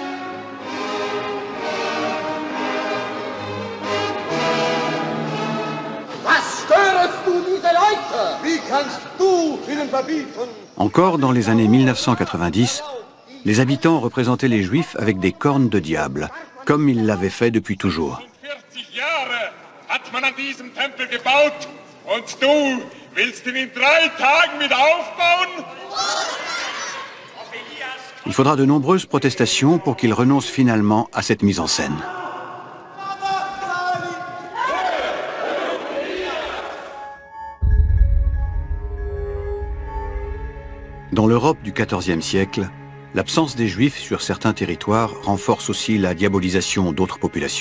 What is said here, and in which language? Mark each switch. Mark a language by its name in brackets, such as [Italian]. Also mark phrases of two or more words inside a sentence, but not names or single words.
[French] Encore dans les années 1990, les habitants représentaient les Juifs avec des cornes de diable, comme ils l'avaient fait depuis toujours. [German] Und du willst ihn in 3 Tagen mit aufbauen? [French] Il faudra de nombreuses protestations pour qu'ils renoncent finalement à cette mise en scène. Dans l'Europe du XIVe siècle, l'absence des Juifs sur certains territoires renforce aussi la diabolisation d'autres populations.